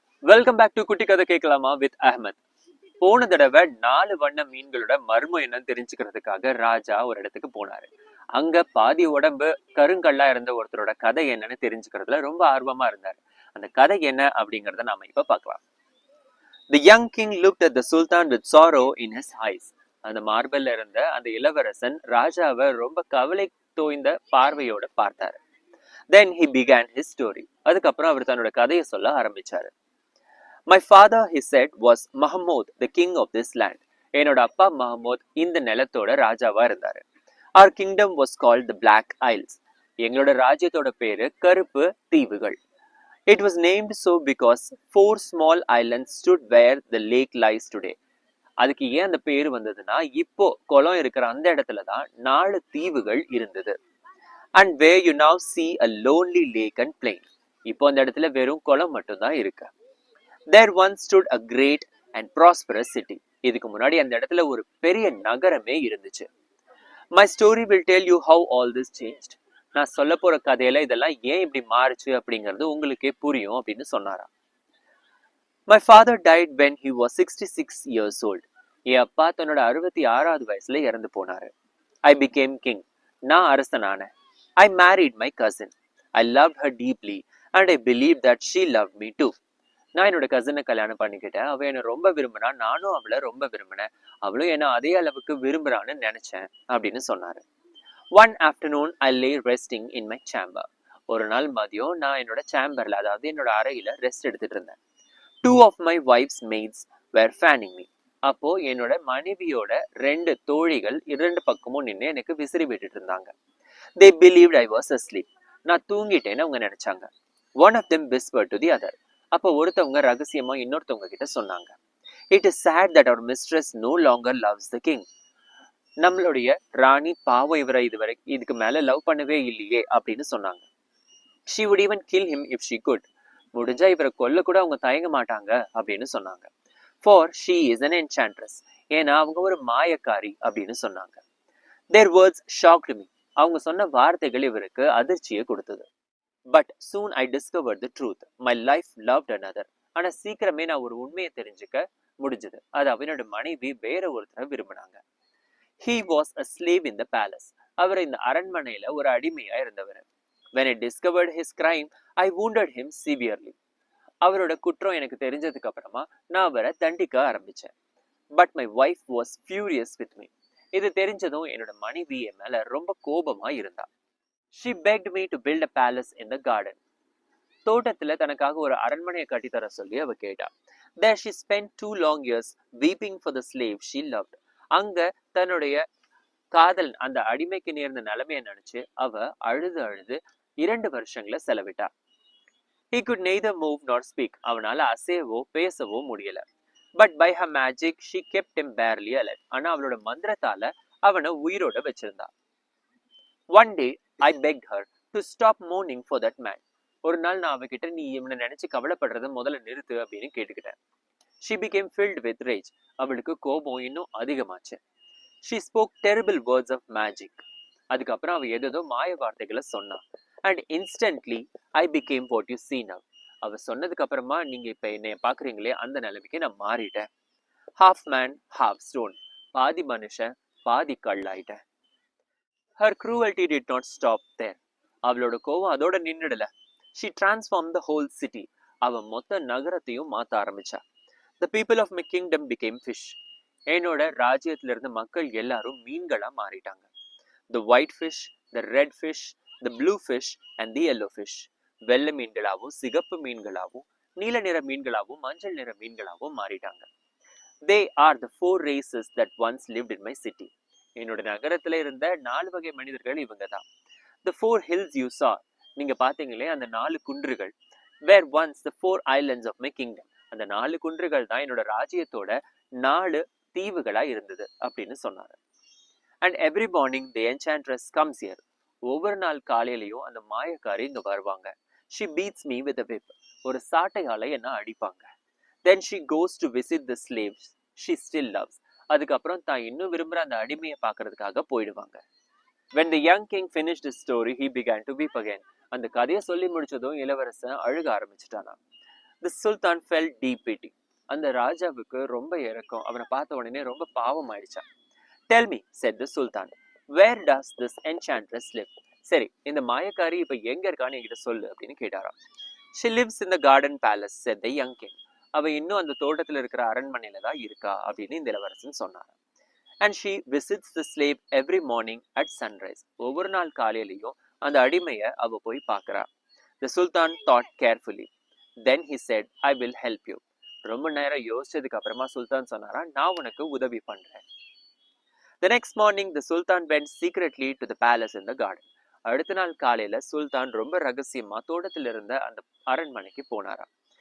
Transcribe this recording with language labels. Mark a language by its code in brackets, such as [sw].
[en] welcome back to [ta] குட்டி கதை கேட்கலாமா வித் அஹ்மத். போன தடவை 4 வண்ண மீன்களோட மர்மம் என்னன்னு தெரிஞ்சுக்கிறதுக்காக ராஜா ஒரு இடத்துக்கு போனாரு. அங்க பாதி உடம்பு கருங்கல்லா இருந்த ஒருத்தரோட கதை என்னன்னு தெரிஞ்சுக்கிறதுல ரொம்ப ஆர்வமா இருந்தாரு. அந்த கதை என்ன அப்படிங்கறத நாம இப்ப பார்க்கலாம். [en] The young king looked at the sultan with sorrow in his eyes. [ta] அந்த மார்பல்ல இருந்த அந்த இளவரசன் ராஜாவை ரொம்ப கவலை தோய்ந்த பார்வையோட பார்த்தாரு. [en] Then he began his story. [ta] அதுக்கப்புறம் அவர் தன்னோட கதையை சொல்ல ஆரம்பிச்சாரு. [en] My father, he said, was Mahmud, the king of this land. [ta] என்னோட அப்பா மஹமூத் இந்த நிலத்தோட ராஜாவா இருந்தாரு. [en] Our kingdom was called the Black Isles. [ta] எங்களோட ராஜ்யத்தோட பேரு கருப்பு தீவுகள். [en] It was named so because 4 small islands stood where the lake lies today. [ta] அதுக்கு ஏன் அந்த பேரு வந்ததுன்னா இப்போ குளம் இருக்கிற அந்த இடத்துல தான் 4 தீவுகள் இருந்தது. [en] And where you now see a lonely lake and plain. [ta] இப்போ அந்த இடத்துல வெறும் குளம் மட்டும்தான் இருக்கு. [en] There once stood a great and prosperous city. [ta] இதுக்கு முன்னாடி அந்த இடத்துல ஒரு பெரிய நகரமே இருந்துச்சு. [en] My story will tell you how all this changed. [ta] நான் சொல்ல போற கதையில இதெல்லாம் ஏன் இப்படி மாறுச்சு அப்படிங்கிறது உங்களுக்கே புரியும் அப்படின்னு சொன்னாராம். [en] My father died when he was 66 years old. [ta] என் அப்பா தன்னோட 66வது வயசுல இறந்து போனாரு. [en] I became king. [ta] நான் அரசனானேன். [en] I married my cousin. I loved her deeply and I believed that she loved me too. [ta] நான் என்னோட கசினை கல்யாணம் பண்ணிக்கிட்டேன். அவ என்னை ரொம்ப விரும்பினா, நானும் அவளை ரொம்ப விரும்பினேன். அவளும் என்ன அதே அளவுக்கு விரும்புறான்னு நினைச்சேன் அப்படின்னு சொன்னாரு. [en] One afternoon I lay resting in my chamber. [ta] ஒரு நாள் மதியம் நான் என்னோட சேம்பர்ல, அதாவது என்னோட அறையில ரெஸ்ட் எடுத்துட்டு இருந்தேன். [en] 2 of my wife's maids were fanning me. [ta] அப்போ என்னோட மனைவியோட 2 தோழிகள் 2 பக்கமும் நின்று எனக்கு விசிறி விட்டுட்டு இருந்தாங்க. [en] They believed I was asleep. [ta] நான் தூங்கிட்டேன்னு அவங்க நினைச்சாங்க. [en] One of them whispered to the other. [ta] அப்போ ஒருத்தவங்க ரகசியமா இன்னொருத்தவங்க கிட்ட சொன்னாங்க. [en] It is sad that our mistress no longer loves the king. [ta] நம்மளுடைய ராணி பாவம் இவரை இதுக்கு மேல லவ் பண்ணவே இல்லையே அப்படின்னு சொன்னாங்க. [en] She would even kill him if she could. [ta] முடிஞ்சா இவரை கொல்ல கூட அவங்க தயங்க மாட்டாங்க அப்படின்னு சொன்னாங்க. [en] For she is an enchantress. [ta] ஏன்னா அவங்க ஒரு மாயக்காரி அப்படின்னு சொன்னாங்க. [en] Their words shocked me. [ta] அவங்க சொன்ன வார்த்தைகள் இவருக்கு அதிர்ச்சியை கொடுத்தது. [en] But soon I discovered the truth. My life loved another. [ta] ஆனா சீக்கிரமே நான் ஒரு உண்மையை தெரிஞ்சுக்க முடிஞ்சது. அதாவது என்னோட மனைவி வேற ஒருத்தரை விரும்பினாங்க. [en] He was a slave in the palace. [ta] அவர் இந்த அரண்மனையில ஒரு அடிமையா இருந்தவர். [en] When I discovered his crime, I wounded him severely. [ta] அவரோட குற்றம் எனக்கு தெரிஞ்சதுக்கு அப்புறமா நான் அவரை தண்டிக்க ஆரம்பிச்சேன். [en] But my wife was furious with me. [ta] இது தெரிஞ்சதும் என்னோட மனைவி என் மேல ரொம்ப கோபமா இருந்தா. [en] She begged me to build a palace in the garden. [ta] தோட்டத்துல தனக்காக ஒரு அரண்மனையை கட்டித்தர சொல்லி அவ கேட்டா. [en] There she spent 2 long years weeping for the slave she loved. [ta] அங்க தன்னுடைய காதல் அந்த அடிமைக்கு நேர்ந்த நிலைமையை நினைச்சு அவ அழுது 2 வருஷங்களை செலவிட்டா. [en] He could neither move nor speak. [ta] அவனால அசையவோ பேசவோ முடியல. [en] But by her magic she kept him barely alive. [ta] ஆனா அவளோட மந்திரத்தால அவனை உயிரோட வச்சிருந்தா. [en] One day I begged her to stop mourning for that man. [ta] ஒரு நாள் நான் அவகிட்ட நீ இவனை நினைச்சு கவலைப்படுறத முதல்ல நிறுத்து அப்படின்னு கேட்டுக்கிட்டேன். [en] She became filled with rage. [ta] அவளுக்கு கோபம் இன்னும் அதிகமாச்சு. [en] She spoke terrible words of magic. [ta] அதுக்கப்புறம் அவ ஏதோ மாய வார்த்தைகளை சொன்னா. [en] And instantly I became what you see now. [ta] அவ சொன்னதுக்கு அப்புறமா நீங்க இப்ப என்னைய பாக்குறீங்களே அந்த நிலைமைக்கு நான் மாறிட்டேன். [en] Half man, half stone. [ta] பாதி மனுஷன் பாதி கல்லாயிட்டேன். [en] Her cruelty did not stop there. [ta] அவளோட கோவம் அதோட நின்னுடல. [en] She transformed the whole city. [ta] அவ மொத்த நகரத்தையும் மாத்த ஆரம்பிச்சா. [en] The people of my kingdom became fish. [ta] என்னோட ராஜ்யத்துல இருந்த மக்கள் எல்லாரும் மீன்களா மாறிட்டாங்க. [en] The white fish, the red fish, the blue fish and the yellow fish. [ta] வெள்ளை மீன்களாவும் சிகப்பு மீன்களாவும் நீல நிற மீன்களாவும் மஞ்சள் நிற மீன்களாவும் மாறிட்டாங்க. [en] They are the 4 races that once lived in my city. [ta] என்னோட நகரத்துல இருந்த 4 வகை மனிதர்கள் இவங்க தான். [en] The 4 hills you saw. [ta] நீங்க பாத்தீங்களே அந்த 4 குன்றுகள். [en] Were once the 4 islands of my kingdom. [ta] அந்த 4 குன்றுகள் தான் என்னோட ராஜ்யத்தோட 4 தீவுகளா இருந்தது அப்படின்னு சொன்னாரு. [en] And every morning the enchantress comes here. [ta] ஒவ்வொரு நாள் காலையிலயும் அந்த மாயக்காரி இங்க வருவாங்க. [en] She beats me with a whip. [ta] ஒரு சாட்டையால என்ன அடிப்பாங்க. [en] Then she goes to visit the slaves she still loves. [ta] அதுக்கப்புறம் தான் இன்னும் விரும்புற அந்த அடிமையை பார்க்கறதுக்காக போயிடுவாங்க. [en] When the young king finished his story, he began to weep again. [ta] அந்த கதையை சொல்லி முடிச்சதும் இளவரசன் அழுக ஆரம்பிச்சிட்டானா. [en] The Sultan felt deep pity. [ta] அந்த ராஜாவுக்கு ரொம்ப இரக்கம். அவனை பார்த்த உடனே ரொம்ப பாவம் ஆயிடுச்சா. [en] Tell me, said the Sultan, where does this enchantress live? [ta] சரி, இந்த மாயக்காரி இப்ப எங்க இருக்கான்னு என்கிட்ட சொல்லு அப்படின்னு கேட்டாராம். [en] She lives in the garden palace, said the young king. [ta] அவ இன்னும் அந்த தோட்டத்துல இருக்கிற அரண்மனையில தான் இருக்கா அப்படின்னு இந்த இளவரசன் சொன்னார். [en] And she visits the slave every morning at sunrise. [ta] ஒவ்வொரு நாள் காலையிலயும் அந்த அடிமைய அவ போய் பார்க்கறா. [en] The Sultan thought carefully. Then he said, I will help you. [ta] ரொம்ப நேரம் யோசிச்சதுக்கு அப்புறமா சுல்தான் சொன்னாரா, நான் உனக்கு உதவி பண்றேன். [en] The next morning, the Sultan went secretly to the palace in the garden. [ta] அடுத்த நாள் காலையில சுல்தான் ரொம்ப ரகசியமா தோட்டத்தில் இருந்த அந்த அரண்மனைக்கு போனாராம்.